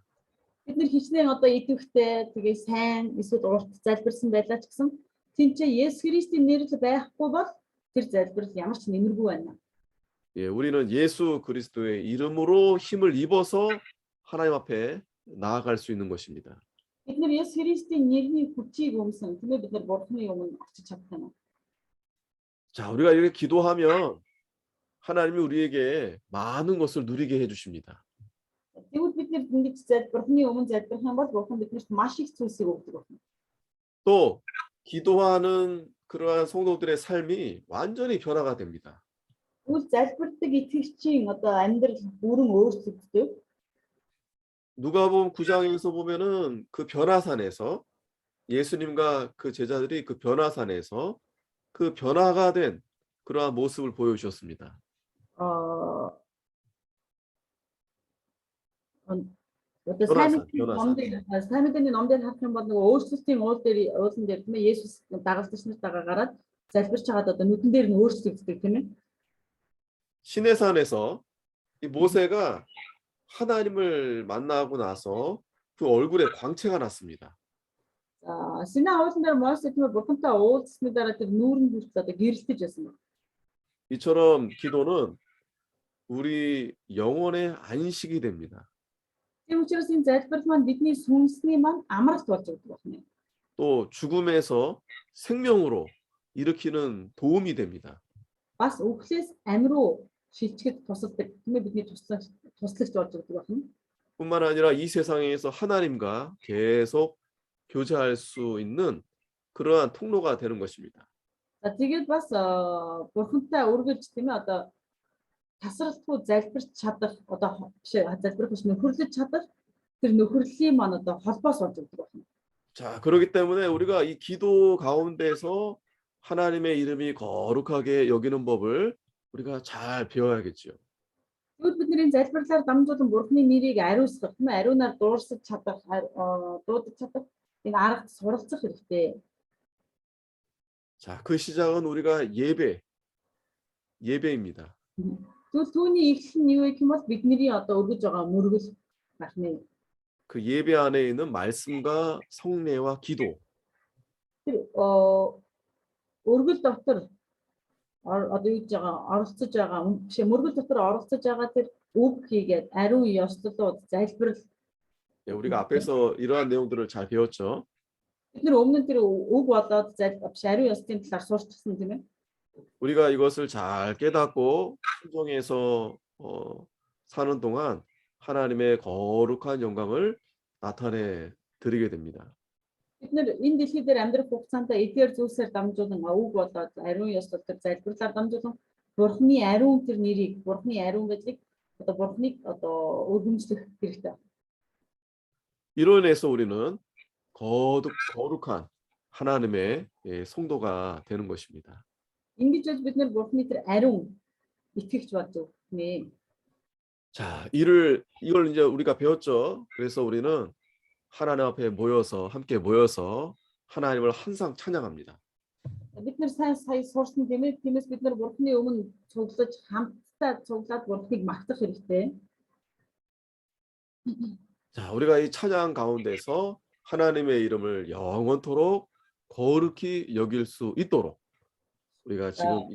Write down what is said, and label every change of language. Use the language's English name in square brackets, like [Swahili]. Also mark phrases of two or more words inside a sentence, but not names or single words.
[Mongolian] Бид нэр хичнээн одоо идэвхтэй тэгээ сайн эсвэл урт залбирсан байлаа ч гэсэн тэнцээ Есүс Христийн нэрэл байхгүй бол тэр залбирал ямар ч нэмэргүй байна. [Korean] 예, 우리는 예수 그리스도의 이름으로 힘을 입어서 하나님 앞에 나아갈 수 있는 것입니다. [Mongolian] Бид нэр Есүс Христийн нэрний хүчийг өмсөн тийм ээ бид нар Бурхны өмнө очиж чадсан. [Korean] 자, 우리가 이렇게 기도하면 하나님이 우리에게 많은 것을 누리게 해주십니다. [Mongolian] Тэгвэл бид нэр ингэж Бурхны өмнө залбирх юм бол Бурхан биднэрт маш их зүйлсийг өгдөг байна. [Korean] 또 기도하는 그러한 성도들의 삶이 완전히 변화가 됩니다. [Mongolian] Тэгвэл залбирдаг итгэгчийн одоо амьдрал бүрэн өөрчлөгддөг. [Korean] 누가복음 9장에서 보면은 그 변화산에서 예수님과 그 제자들이 그 변화산에서 그 변화가 된 그러한 모습을 보여주셨습니다. [Mongolian] Одоо сайн мэдээний номдэр харах юм бол нөгөө өөрчлөлтийн уулан дээр тийм ээ Есүс дагалдагч нар дагаа гараад залбирч хагаад одоо нүдэн дээр нь өөрчлөгддөг тийм ээ. [Korean] 시내산에서 이 모세가 하나님을 만나고 나서 그 얼굴에 광채가 났습니다. [Mongolian] Синай уулан дээр Мосе тийм ээ Бурхантай уулзсны дараа тэр нүүрэн хүртэл одоо гэрэлтэж байсан. [Korean] 이처럼 기도는 우리 영혼의 안식이 됩니다. [Mongolian] Тийм учраас энэ залбирал маань бидний сүнсний маань амралт болж байгаа байна. [Korean] 또 죽음에서 생명으로 일으키는 도움이 됩니다. [Mongolian] Бас өглөөс амь руу шилжихэд тусалдаг тийм ээ бидний туслагч болж байгаа байна. [Korean] 뿐만 아니라 이 세상에서 하나님과 계속 교제할 수 있는 그러한 통로가 되는 것입니다. [Mongolian] За тэгээд бас Бурхантай үргэлж тийм ээ одоо тасралтгүй залбирч чадах одоо залбирах биш нөхөрлөж чадах тэр нөхөрлийн маань одоо холбоос болж байгаа байна. [Korean] 자, 그렇기 때문에 우리가 이 기도 가운데서 하나님의 이름이 거룩하게 여기는 법을 우리가 잘 배워야겠죠. [Mongolian] Тэгвэл бидний залбирлаар дамжуулан Бурханы нэрийг ариусгах, тийм ээ ариунаар дуурсаж чадах, дуудаж чадах энэ арга суралцах хэрэгтэй. [Korean] 자, 그 시작은 우리가 예배입니다. [Mongolian] Тэгвэл түүний эхлэл нь юу гэх юм бол бидний одоо өргөж байгаа мөргөл байна. [Korean] 그 예배 안에 있는 말씀과 성례와 기도. [Mongolian] Тэр өргөл дотор одоо юу гэж байгаа оролцож байгаа биш мөргөл дотор оролцож байгаа тэр үг хийгээд ариун ёслолууд залбирал. [Korean] 네, 우리가 앞에서 이러한 내용들을 잘 배웠죠. [Mongolian] Бид нэр өмнө нь тэр үг болоод биш ариун ёслолын талаар сурчсан тийм ээ. [Korean] 우리가 이것을 잘 깨닫고 순종해서 사는 동안 하나님의 거룩한 영광을 나타내 드리게 됩니다. [Mongolian] Бид нэр энэ дэлхий дээр амьдрах хугацаанд эдгээр зүйлсээр дамжуулан үг болоод ариун ёслол төр залбирлаар дамжуулан Бурхны ариун тэр нэрийг Бурхны ариун гэдгийг одоо Бурхныг одоо өргөмжлөх хэрэгтэй. [Korean] 이로 인해서 우리는 거룩한 하나님의 성도가 되는 것입니다. [Mongolian] Ингэж бид нэр Бурхны тэр ариун итгэгч болж өгнэ. [Korean] 자, 이걸 이제 우리가 배웠죠. 그래서 우리는 하나님 앞에 함께 모여서 하나님을 항상 찬양합니다. [Mongolian] Бид нэр сайн сурсан тийм ээ. Тиймээс бид нэр Бурхны өмнө цуглаж хамтдаа цуглаад Бурхныг магтах хэрэгтэй. [Korean] 자, 우리가 이 찬양 가운데서 하나님의 이름을 영원토록 거룩히 여길 수 있도록 우리가 지금